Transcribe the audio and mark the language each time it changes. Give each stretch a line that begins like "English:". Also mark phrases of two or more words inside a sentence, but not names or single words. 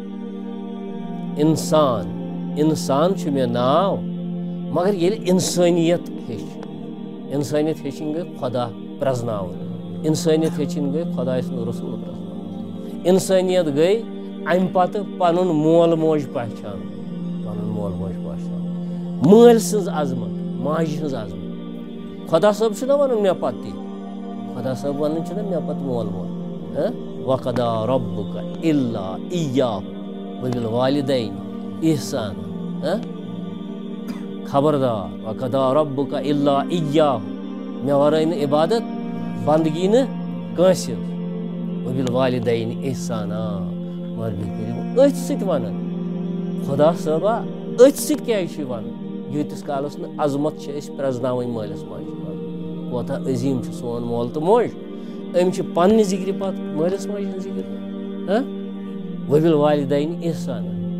Kashmiri: انسان چھُ مےٚ ناو مگر ییٚلہِ انسٲنیت انسٲنیت ہیٚچھِنۍ گٔے خۄدا پرٛزناوُن انسٲنیت ہیٚچھِنۍ گٔے خۄداے سُنٛد رسوٗل پرٛزناوُن انسٲنیت گٔے امہِ پتہٕ پنُن مول موج پہچانُن مٲلۍ سٕنٛز عظمت ماجہِ ہٕنٛز عظمت خۄدا صٲب چھُنہ ونان مےٚ پتہٕ تی خۄدا صٲب ونان چھُنہ مےٚ پتہٕ مول
Arabic: موج وقضىٰ ربُکَ إِلَّا إِيَّاهُ وَبِالْوَالِدَيْنِ إِحْسَانًا خبردار وقضىٰ ربُکَ إِلَّا إِيَّاهُ
Kashmiri: مےٚ ورٲے نہٕ عبادت بندگی نہٕ کٲنٛسہِ
Arabic: وَبِالْوَالِدَيْنِ إِحْسَانًا
Kashmiri: مگر بیٚیہِ کٔرِو أتھۍ سۭتۍ ونان خۄدا صٲبا أتھۍ سۭتۍ کیٛازِ چھُ ونان ییٖتِس کالس نہٕ عظمت چھِ أسۍ پرٛزناوٕنۍ مٲلِس ماجہِ کوتاہ عظیٖم چھُ سون مول تہٕ موج أمۍ چھِ پننہِ ذِکرِ پتہٕ مٲلِس ماجہِ ہٕنٛز ذِکر
Arabic: وَبِالْوَالِدَيْنِ إِحْسَانًا